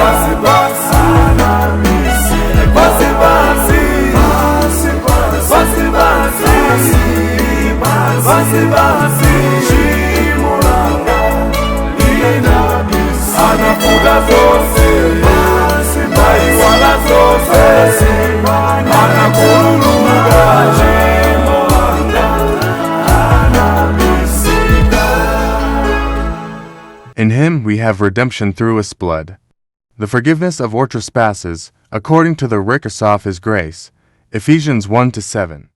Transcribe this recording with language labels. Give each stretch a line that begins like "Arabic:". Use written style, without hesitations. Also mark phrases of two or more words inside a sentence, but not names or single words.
Nyanja: Bansi bansi bansi bansi bansi bansi bansi bansi chimo langa linabisa. Anafuga zose naiwala zose. Anakuluga chimo langa.
English: In him we have redemption through his blood, the forgiveness of our trespasses, according to the riches of his grace. Ephesians 1-7.